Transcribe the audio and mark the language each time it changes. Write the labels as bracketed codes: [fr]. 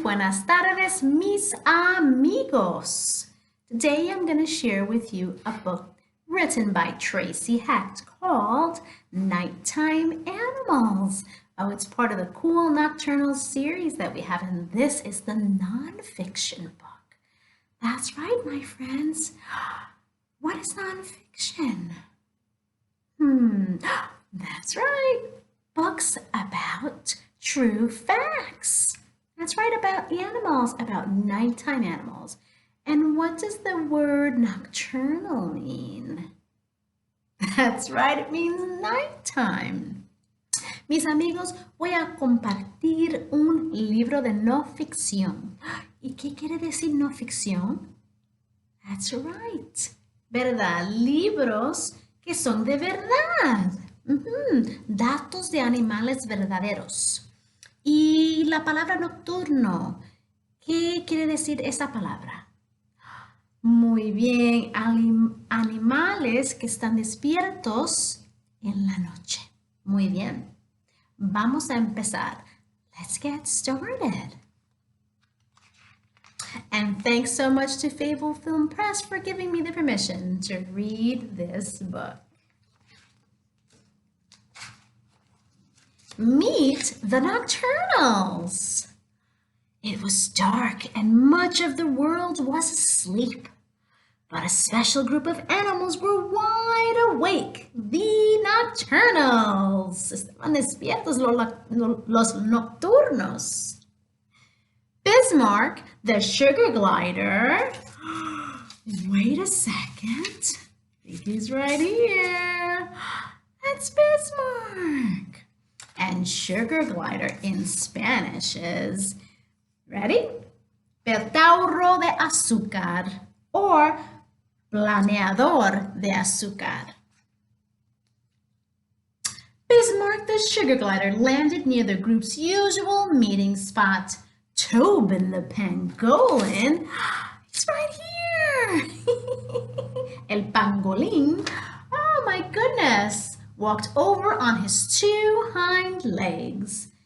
[es] Buenas tardes, mis amigos. [en] Today I'm going to share with you a book written by Tracey Hecht called Nighttime Animals. Oh, it's part of the cool nocturnal series that we have, and this is the nonfiction book. That's right, my friends. What is nonfiction? That's right. Books about true facts. That's right, about animals, about nighttime animals. And what does the word nocturnal mean? That's right, it means nighttime. [es] Mis amigos, voy a compartir un libro de no ficción. ¿Y qué quiere decir no ficción? [en] That's right. [es] ¿Verdad? Libros que son de verdad. Datos de animales verdaderos. Y la palabra nocturno, ¿qué quiere decir esa palabra? Muy bien, animales que están despiertos en la noche. Muy bien. Vamos a empezar. [en] Let's get started. And thanks so much to Fabled Film Press for giving me the permission to read this book. Meet the Nocturnals. It was dark and much of the world was asleep, but a special group of animals were wide awake, the Nocturnals. [es] Estaban despiertos los nocturnos. [en] Bismarck, the sugar glider. Wait a second. I think he's right here. That's Bismarck. And sugar glider in Spanish is, ready? [es] Petauro de azúcar or planeador de azúcar. [en] Bismarck, the sugar glider, landed near the group's usual meeting spot. Tobin the pangolin, it's right here. El pangolin, oh my goodness, walked over on his two hind legs.